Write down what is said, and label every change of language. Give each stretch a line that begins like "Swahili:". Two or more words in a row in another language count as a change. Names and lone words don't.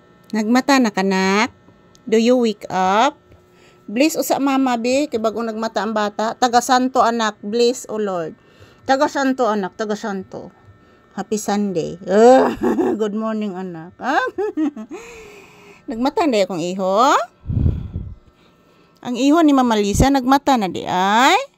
Cebuano: Nagmata na kanak?
English: Do you wake up?
Cebuano: Bless o sa mama be, kay bago nagmata ang bata. Taga-santo anak, bless o Lord. Taga-santo anak, taga-santo.
English: Happy Sunday. Good morning anak.
Cebuano: Nagmata na akong iho? Ang iho ni Mama Lisa, nagmata na di ay?